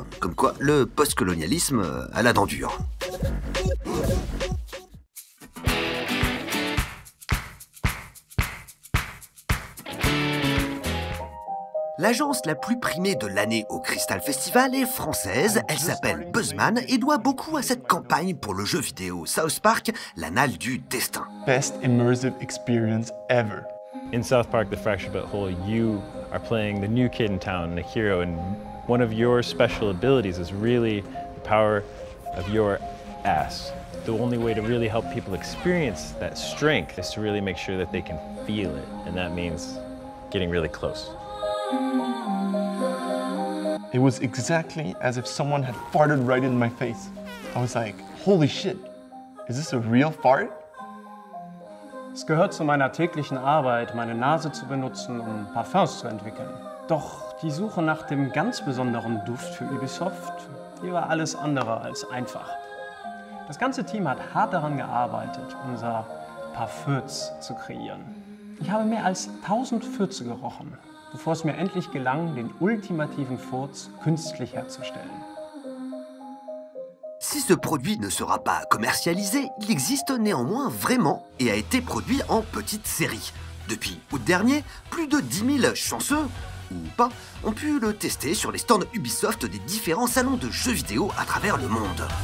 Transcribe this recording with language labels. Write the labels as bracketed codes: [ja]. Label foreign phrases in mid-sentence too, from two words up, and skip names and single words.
[fr] Comme quoi, le post-colonialisme a la dent dure. L'agence la plus primée de l'année au Crystal Festival est française, elle s'appelle Buzzman et doit beaucoup à cette campagne pour le jeu vidéo South Park, l'Annale du Destin. [en] Best immersive experience ever. In South Park, The Fractured But Whole, you are playing the new kid in town, and a hero, and one of your special abilities is really the power of your ass. The only way to really help people experience that strength is to really make sure that they can feel it, and that means getting really close. It was exactly as if someone had farted right in my face. I was like, holy shit, is this a real fart? [de] Es gehört zu meiner täglichen Arbeit, meine Nase zu benutzen, um Parfums zu entwickeln. Doch die Suche nach dem ganz besonderen Duft für Ubisoft, die war alles andere als einfach. Das ganze Team hat hart daran gearbeitet, unser Parfums zu kreieren. Ich habe mehr als 1000 Fürze gerochen, bevor es mir endlich gelang, den ultimativen Furz künstlich herzustellen. [fr] Si ce produit ne sera pas commercialisé, il existe néanmoins vraiment et a été produit en petite série. Depuis août dernier, plus de 10 000 chanceux, ou pas, ont pu le tester sur les stands Ubisoft des différents salons de jeux vidéo à travers le monde.